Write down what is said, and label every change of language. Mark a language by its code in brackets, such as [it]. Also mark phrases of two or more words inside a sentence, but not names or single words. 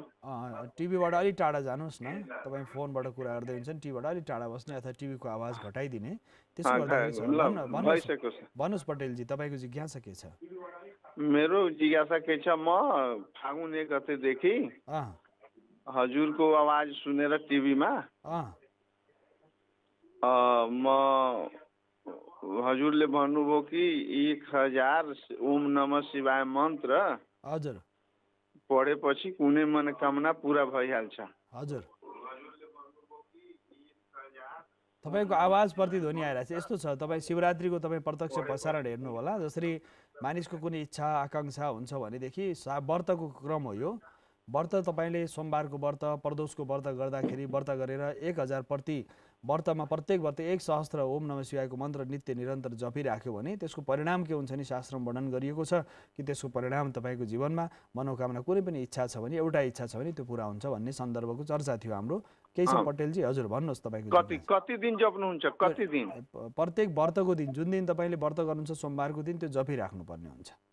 [ne] टिभीबाट अलिक टाढा जानुहोस् न, तपाईँ फोनबाट कुरा गर्दै हुन्छ नि, टिभीबाट अलिक टाढा बस्ने अथवा टिभीको आवाज घटाइदिने, त्यसो गर्दाखेरि भन्नुहोस् पटेलजी, तपाईँको जिज्ञासा के छ? मेरो जिज्ञासा के छ, म फागुन 1 गतेदेखि हजुरको आवाज सुनेर टिभीमा म हजुरले भन्नुभयो कि 1000 [sa] ओम नमः शिवाय [ne] मन्त्र हजुर पढेपछि कुनै मनोकामना पुरा भइहाल्छ। हजुर, तपाईँको आवाज प्रतिध्वनि आइरहेको छ। यस्तो छ, तपाईँ शिवरात्रिको तपाईँ प्रत्यक्ष प्रसारण हेर्नु होला, जसरी मानिसको कुनै इच्छा आकाङ्क्षा हुन्छ भनेदेखि व्रतको क्रम हो यो। व्रत तपाईँले सोमबारको व्रत, प्रदोषको व्रत गर्दाखेरि व्रत गरेर 1000 प्रति व्रतमा प्रत्येक व्रत 1 सहस्त्र [sa] ओम नमः शिवायको [ne] मन्त्र नित्य निरन्तर जपिराख्यो भने त्यसको परिणाम के हुन्छ नि शास्त्रमा वर्णन गरिएको छ कि त्यसको परिणाम तपाईँको जीवनमा मनोकामना कुनै पनि इच्छा छ भने, एउटा इच्छा छ भने त्यो पुरा हुन्छ भन्ने सन्दर्भको चर्चा थियो हाम्रो। केही छ पटेलजी? हजुर भन्नुहोस् तपाईँको कति दिन जप्नुहुन्छ? कति दिन? प्रत्येक व्रतको दिन, जुन दिन तपाईँले व्रत गर्नुहुन्छ सोमबारको दिन त्यो जपिराख्नुपर्ने हुन्छ।